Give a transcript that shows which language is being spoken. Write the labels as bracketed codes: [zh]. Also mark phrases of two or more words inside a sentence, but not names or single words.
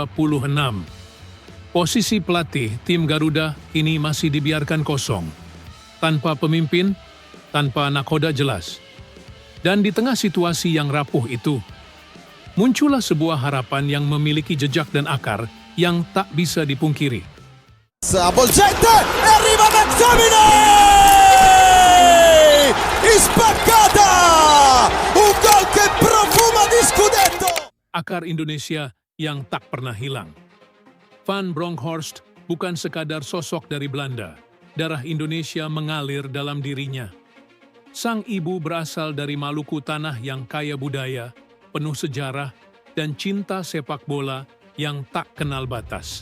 [id] Posisi pelatih tim Garuda ini masih dibiarkan kosong. Tanpa pemimpin, tanpa nakoda jelas. Dan di tengah situasi yang rapuh itu, muncullah sebuah harapan yang memiliki jejak dan akar yang tak bisa dipungkiri. [it] Avvolgente e arriva McTominay! Spaccata! Un gol che profuma di scudetto! [id] Akar Indonesia yang tak pernah hilang. Van Bronckhorst bukan sekadar sosok dari Belanda. Darah Indonesia mengalir dalam dirinya. Sang ibu berasal dari Maluku, tanah yang kaya budaya, penuh sejarah, dan cinta sepak bola yang tak kenal batas.